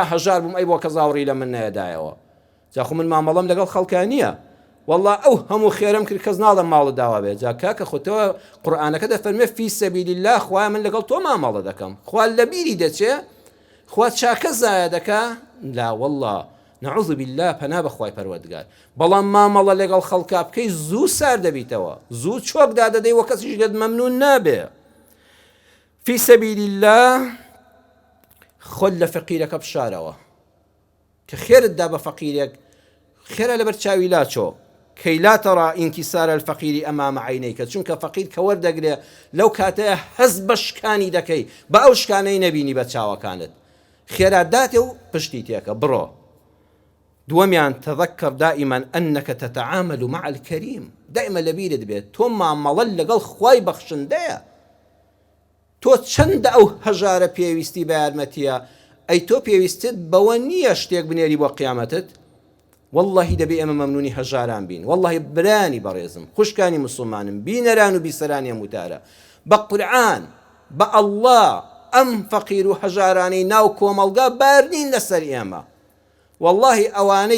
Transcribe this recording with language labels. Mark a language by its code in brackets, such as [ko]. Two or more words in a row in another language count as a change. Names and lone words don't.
[ckb] هەژار بووم ئەی بۆ کە زاوڕی لە من نەیەدایەوە جاخۆ من مامەڵەم لەگەڵ خەڵکان نییە والله ئەو هەموو خێرم کرد کەس ناڵە ماڵە داوا بێ جا کاکە خۆتەوە قورئانەکە دەفەرمێ [ar] فی سەبیل الله [ckb] خوای من لەگەڵ تۆ مامەڵە دەکەم خوا لە بیری دەچێ خوا چاکە زایە دەکا [ar] لا والله نعوذ بالله [ckb] پەنا بەخوای پەروەردگار بەڵام مامەڵە لەگەڵ خەڵکا بکەی زوو سار دەبیتەوە زوو چۆک دادەدەی وە کەسیش لێت مەمنون نابێ [ar] فی سەبیل الله [ckb] خۆت لە فەقیرەکە بشارەوە کە خێرت دا بە فەقیرێک خێرە لەبەر چاوی لاچۆ [ar] كي لا ترى انكسار الفقير أمام عينيك [ckb] چونکە فەقیر کە وەردەگرێ لەو کاتەیە هەز بە شکانی دەکەی بە ئەو شکانەی نەبینی بە چاوەکانت خێرات داتێ و پشتی تێکە بڕۆ. دووەمیان [ar] تذكر دائما أنك تتعامل مع الكريم دائما [ckb] لەبیرت بێت تۆ مامەڵە لەگەڵ خوای بەخشندەیە تۆ چەندە ئەو هەژارە پێویستی بە یارمەتیە ئەی تۆ پێویستت بەوە نییە شتێک بنێری بۆ قیامەتت والله دەبێ ئێمە مەمنونی هەژاران بین والله برانی بەڕێزم خوشکانی مسلمانم بینەران و بیسەرانی هەمووتارە بە قورعان بە ئەڵڵا ئەم فەقیر و هەژارانەی ناو کۆمەڵگا بارنین لەسەر ئێمە والله ئەوانەی